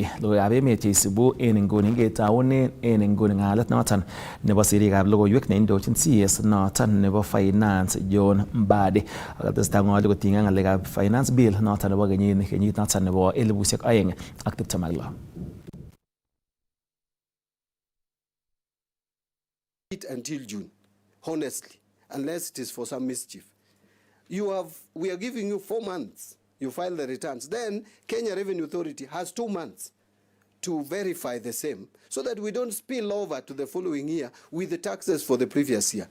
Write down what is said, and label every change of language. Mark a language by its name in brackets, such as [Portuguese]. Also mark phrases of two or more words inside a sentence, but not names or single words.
[Kalenjin] logoiwekab emet cheisubu en inguni ketaunen en inguni ng'alet noton nebo sirikab logoiwek neindochin CS noton nebo finance John Mbadi akatestai ng'olyo kotinygei ng'alekab [English] finance bill [Kalenjin] noton nebo kenyit noton nebo 2026. [English] Until June, honestly, unless it is for some mischief. We are giving you 4 months. You file the returns. Then Kenya Revenue Authority has 2 months to verify the same so that we don't spill over to the following year with the taxes for the previous year.